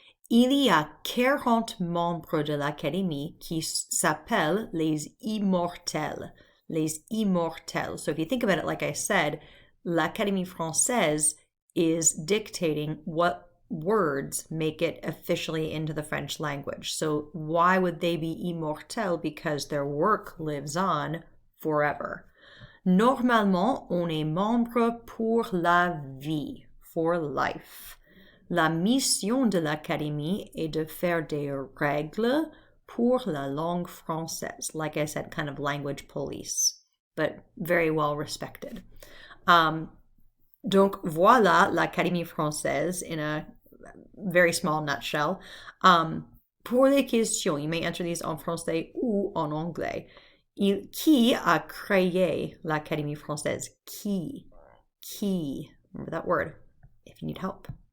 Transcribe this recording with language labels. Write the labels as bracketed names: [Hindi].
[French] Il y a 40 membres de l'Académie qui s'appellent les immortels. Les immortels. [English] So if you think about it, like I said, l'Académie française is dictating what words make it officially into the French language. So why would they be immortels? Because their work lives on forever. [French] Normalement, on est membre pour la vie, [English] for life. [French] La mission de l'Académie est de faire des règles pour la langue française. [English] Like I said, kind of language police, but very well respected. [French] Donc voilà [English] l'Académie française in a very small nutshell. [French] Pour les questions, [English] you may answer these [French] en français ou en anglais. Qui a créé l'Académie française? Qui? [English] Remember that word if you need help.